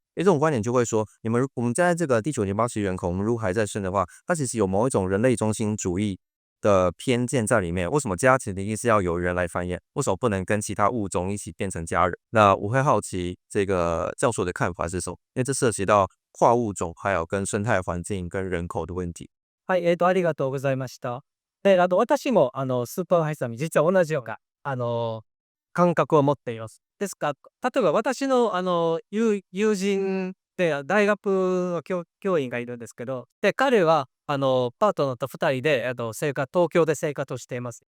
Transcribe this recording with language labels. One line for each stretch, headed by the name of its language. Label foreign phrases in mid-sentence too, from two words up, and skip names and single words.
Chinese: 这种观点就会说，我们在这个地球80亿人口，我们如果还在生的话，它其实有某一种人类中心主义的偏见在里面。为什么家庭一定是要有人来繁衍？为什么不能跟其他物种一起变成家人？那我会好奇这个教授的看法是什么？因为这涉及到跨物种，还有跟生态环境跟人口的问题。
Japanese: はい、ありがとうございました。で、私もスーパーハイさんに実は同じような感覚を持っています。ですから、例えば私の友人で大学の教員がいるんですけど、で、彼はパートナーと2人で東京で生活をしています。